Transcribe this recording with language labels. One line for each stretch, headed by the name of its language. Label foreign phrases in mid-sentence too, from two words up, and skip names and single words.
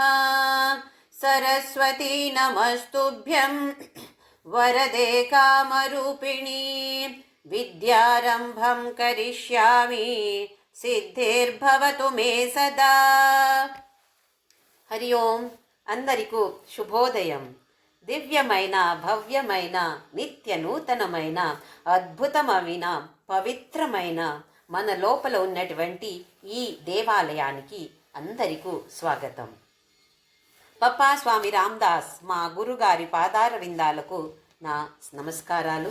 Sanskrit: सरस्वती नमस्तुभ्यं वरदे कामरूपिणी विद्यारम्भं करिष्यामि सिद्धिर्भवतु मे सदा। हरि ओं
Telugu: అందరికీ శుభోదయం. దివ్యమైన భవ్యమైన నిత్య నూతనమైన అద్భుతమైన పవిత్రమైన మన లోపల ఉన్నటువంటి ఈ దేవాలయానికి అందరికీ స్వాగతం. పప్పా స్వామి రామ్దాస్ మా గురుగారి పాదార విందాలకు నా నమస్కారాలు.